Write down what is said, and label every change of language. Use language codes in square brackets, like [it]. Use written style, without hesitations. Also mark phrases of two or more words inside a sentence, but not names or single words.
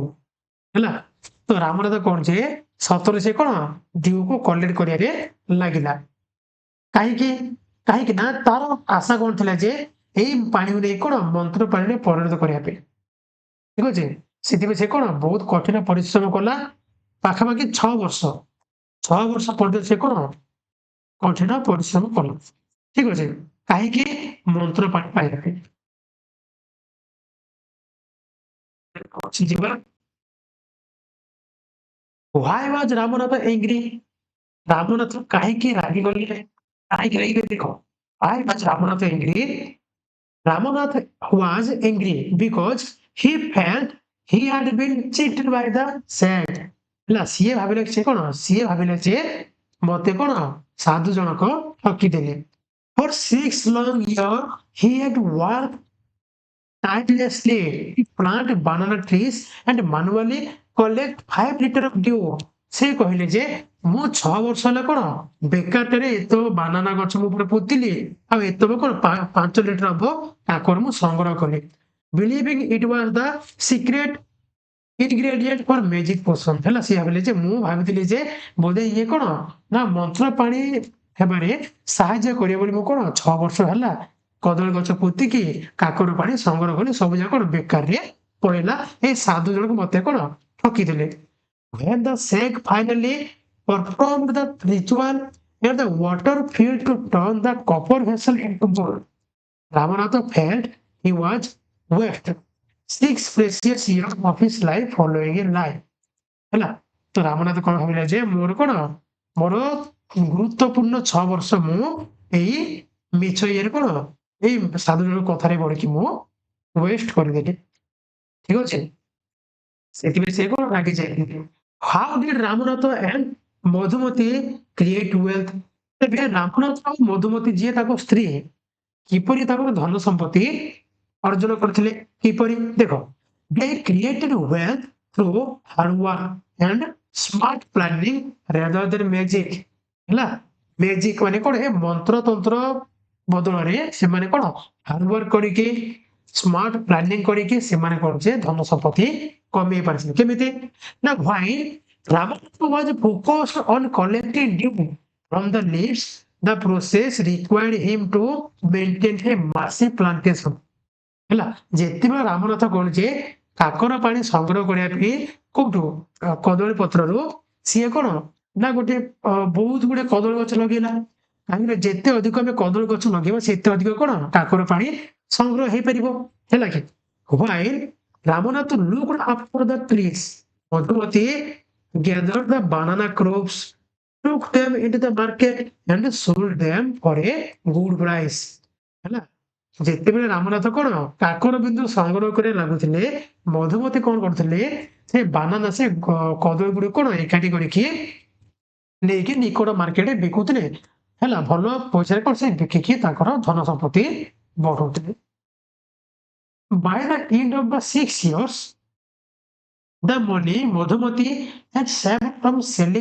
[or] ହେଲା ତ ରାମନାଥ କଣ ଯେ ସତରେ ସେ କଣ ଡ୍ୟୁକୁ କଲେକ୍ଟ କରିବାରେ ଲାଗିଲା। କାହିଁକି କାହିଁକି ନା ତାର ଆଶା କଣ ଥିଲା ଯେ ଏଇ ପାଣିକୁ ନେଇ କଣ ମନ୍ତ୍ର ପାଣିରେ ପରିଣତ କରିବା ପାଇଁ। ଠିକ ଅଛି। ସେଥିପାଇଁ ସେ କଣ ବହୁତ କଠିନ ପରିଶ୍ରମ କଲା ପାଖାପାଖି 6 ବର୍ଷ। 6 ବର୍ଷ ପର୍ଯ୍ୟନ୍ତ ସେ କଣ କଠିନ ପରିଶ୍ରମ କଲା। ଠିକ ଅଛି। କାହିଁକି ମନ୍ତ୍ର ପାଣି ପାଇବା ପାଇଁ। ଅଛି ଯିବା [en] Why was Ramanatha angry? [or] ରାମନାଥ କାହିଁକି ରାଗିଗଲେ? କାହିଁକି ରାଗିଗଲେ ଦେଖ [en] Why was Ramanatha angry? Ramanuja was angry because he felt he had been cheated by the sage। [or] ହେଲା ସିଏ ଭାବିଲେ ସେ କଣ ସିଏ ଭାବିଲେ ଯେ ମତେ କଣ ସାଧୁ ଜଣକ ଠକିଦେଲେ। [en] For 6 long years he had worked tirelessly to plant banana trees and manually collect 5 liter of dew। [or] ସେ କହିଲେ ଯେ ମୁଁ 6 ବର୍ଷ ହେଲା କଣ ବେକାରଟାରେ ଏତ ବାନାନା ଗଛ ମୁଁ ଉପରେ ପୋତିଲି ଆଉ ଏତକ କଣ 5 ଲିଟର ହବ କାକର ମୁଁ ସଂଗ୍ରହ କଲି। [en] believing it was the secret ingredient for magic potion. [or] ହେଲା ସିଏ ଭାବିଲେ ଯେ ମୁଁ ଭାବିଥିଲି ଯେ ବୋଧେ ଇଏ କଣ ନା ମନ୍ତ୍ର ପାଣି ହେବାରେ ସାହାଯ୍ୟ କରିବ ବୋଲି ମୁଁ କଣ 6 ବର୍ଷ ହେଲା କଦଳୀ ଗଛ ପୋତିକି କାକର ପାଣି ସଂଗ୍ରହ କଲି ସବୁ ଯାକ କଣ ବେକାରରେ ପଳେଇଲା। ଏଇ ସାଧୁ ଜଣକ ମତେ କଣ ଠକିଦେଲେ। [en] When the sage finally performed the ritual and the water filled to turn the copper vessel into gold, Ramanatha felt he was wasted 6 precious years of his life following a lie। [or] ହେଲା ତ ରାମନାଥ କଣ ଭାବିଲା ଯେ ମୋର କଣ ମୋର ଗୁରୁତ୍ୱପୂର୍ଣ୍ଣ 6 ବର୍ଷ ମୁଁ ଏଇ ମିଛ ଇଏରେ କଣ ଏଇ ସାଧୁ ଜଣକ କଥାରେ ପଡିକି ମୁଁ ୱେଷ୍ଟ କରିଦେଲି। ଠିକ ଅଛି। ସେଥିପାଇଁ ସେ କଣ ରାଗି ଯାଇଥିଲେ। [en] How did Ramanatha and ମଧୁମତି create wealth? [or] ତେବେ ରାମନାଥ ଆଉ ମଧୁମତି ଯିଏ ତାଙ୍କ ସ୍ତ୍ରୀ କିପରି ତାଙ୍କର ଧନ ସମ୍ପତ୍ତି ଅର୍ଜନ କରିଥିଲେ? କିପରି ଦେଖ [en] they created wealth through hard work and smart planning rather than magic। [or] ହେଲା ମ୍ୟାଜିକ ମାନେ କଣ ଏ ମନ୍ତ୍ର ତନ୍ତ୍ର ବଦଳରେ ସେମାନେ କଣ ହାର୍ଡୱାର୍କ କରିକି [en] smart planning [or] କରିକି ସେମାନେ କଣ ଯେ ଧନ ସମ୍ପତ୍ତି କମେଇ ପାରିଛନ୍ତି। କେମିତି ନା [en] while Ramanatha was focused on collecting dew from the leaves, the process required him to maintain a massive plantation [or] ହେଲା ଯେତେବେଳେ ରାମନାଥ କଣ ଯେ କାକର ପାଣି ସଂଗ୍ରହ କରିବା ପାଇଁ କୋଉଠୁ କଦଳୀ ପତ୍ରରୁ ସିଏ କଣ ନା ଗୋଟେ ବହୁତ ଗୁଡେ କଦଳୀ ଗଛ ଲଗେଇଲା କାହିଁକି ଯେତେ ଅଧିକ ଆମେ କଦଳୀ ଗଛ ଲଗେଇବା ସେତେ ଅଧିକ କଣ କାକର ପାଣି ସଂଗ୍ରହ ହେଇପାରିବ ହେଲା କି [en] while ରାମନାଥ looked after the trees ମଧୁମତି gathered the banana crops took them into the market and sold them for a good price [or] ହେଲା ଯେତେବେଳେ ରାମନାଥ କଣ କାକର ବିନ୍ଦୁ ସଂଗ୍ରହ କରି ଲାଗୁଥିଲେ ମଧୁମତି କଣ କରୁଥିଲେ ସେ ବାନାନା ସେ କଦଳୀ ଗୁଡିକ କଣ ଏକାଠି କରିକି ନେଇକି ନିକଟ ମାର୍କେଟରେ ବିକୁଥିଲେ ହେଲା ଭଲ ପଇସାରେ କଣ ସେ ବିକିକି ତାଙ୍କର ଧନ ସମ୍ପତ୍ତି ବଢଉଥିଲେ [en] by the end of the 6 years the money Madhumati had saved from selling